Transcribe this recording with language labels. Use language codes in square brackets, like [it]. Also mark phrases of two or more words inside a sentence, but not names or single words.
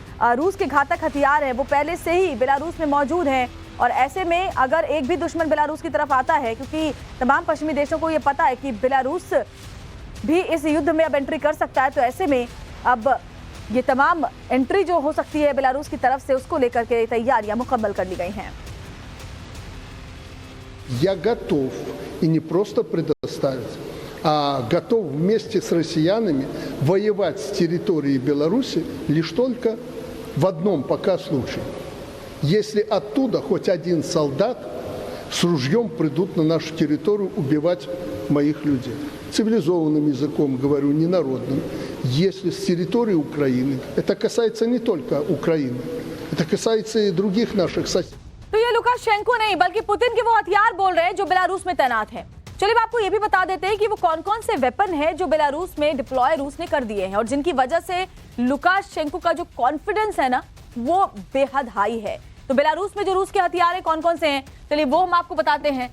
[hi] तमाम जो रूस के घातक हथियार हैं वो पहले से ही बेलारूस में मौजूद हैं और ऐसे में अगर एक भी दुश्मन बेलारूस की तरफ आता है, क्योंकि तमाम पश्चिमी देशों को ये पता है कि बेलारूस भी इस युद्ध में अब एंट्री कर सकता है, तो ऐसे में अब ये तमाम एंट्री जो हो सकती है बेलारूस की तरफ से, उसको लेकर के तैयारियां मुकम्मल कर ली गई हैं। [ru] Я готов, и не просто предоставить, а готов вместе с россиянами воевать с территории Беларуси лишь только в одном пока случае. Если оттуда хоть один солдат с ружьем придут на нашу территорию убивать моих людей. Цивилизованным языком говорю, не народным. Если с территории Украины, это касается не только Украины, это касается и других наших соседей. [hi] तो ये लुकाशेंको नहीं बल्कि पुतिन के वो हथियार बोल रहे हैं जो बेलारूस में तैनात हैं। चलिए मैं आपको ये भी बता देते हैं कि वो कौन कौन से वेपन है जो बेलारूस में डिप्लॉय रूस ने कर दिए हैं और जिनकी वजह से लुकाशेंको का जो कॉन्फिडेंस है ना, वो बेहद हाई है। तो बेलारूस में जो रूस के हथियार है कौन कौन से हैं, चलिए वो हम आपको बताते हैं।